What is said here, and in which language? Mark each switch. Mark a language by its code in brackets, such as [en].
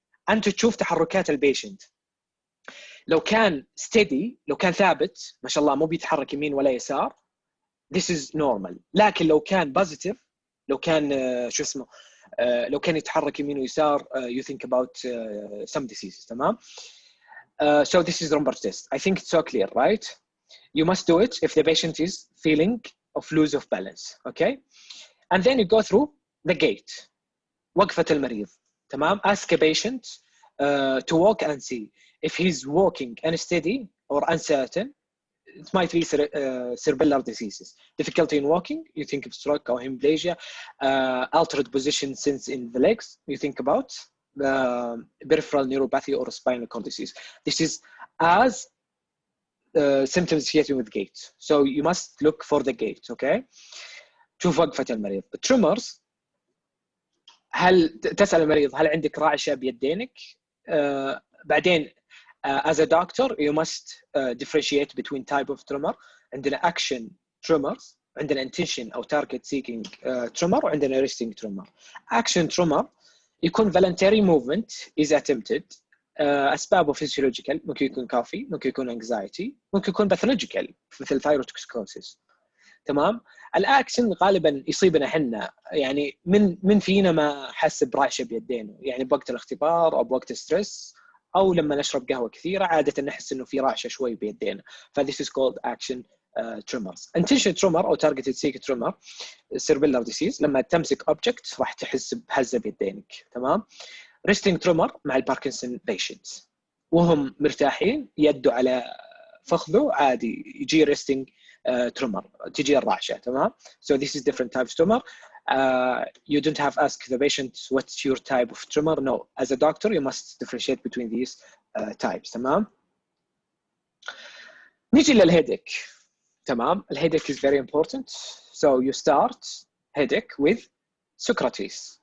[ar] أنت تشوف تحركات البيشنت، لو كان steady، لو كان ثابت ما شاء الله مو بيتحرك يمين ولا يسار، [en] this is normal. [ar] لكن لو كان positive، لو كان شو اسمه، لو كان يتحرك يمين ويسار [en] you think about some diseases. [ar] تمام. [en] So this is Romberg test. I think it's so clear, right? You must do it if the patient is feeling of lose of balance. Okay. And then you go through the gait. [ar] وقفة المريض. تمام. [en] Ask a patient to walk and see if he's walking unsteady or uncertain. It might be cerebellar diseases. Difficulty in walking, you think of stroke or hemiplegia. Altered position sense in the legs, you think about peripheral neuropathy or spinal cord disease. This is as symptoms associated with gait. So you must look for the gait. Okay. [ar] شوف وقفة المريض. Tremors. هل تسأل المريض هل عندك رعشة بيدينك؟ بعدين [en] as a doctor you must differentiate between type of tremor. [ar] عندنا [en] action tremors، عندنا intention أو target seeking tremor، [ar] وعندنا [en] resting tremor. Action tremor يكون voluntary movement is attempted. [ar] أسبابه physiological، ممكن يكون coffee، ممكن يكون anxiety، ممكن يكون pathological مثل thyrotoxicosis. تمام. الاكشن غالبا يصيبنا احنا، يعني من فينا ما حس برعشه بيدينه، يعني بوقت الاختبار او بوقت ستريس او لما نشرب قهوه كثيره عاده نحس انه في رعشه شوي بيدينا. [en] فthis is called action tremors. intention tremor او targeted seek tremor cerebellar disease، [ar] لما تمسك [en] object [ar] راح تحس بهزه بيدينك. تمام. resting tremor مع الباركنسون patients وهم مرتاحين يدوا على فخذه عادي يجي resting tremor، تجي الرعشه. تمام. [en] So this is different types of tremor. You don't have ask the patient what's your type of tremor. No, as a doctor you must differentiate between these types. [ar] تمام. نيجي للهيدك. تمام. [en] الهيدك is very important. So you start headache with Socrates.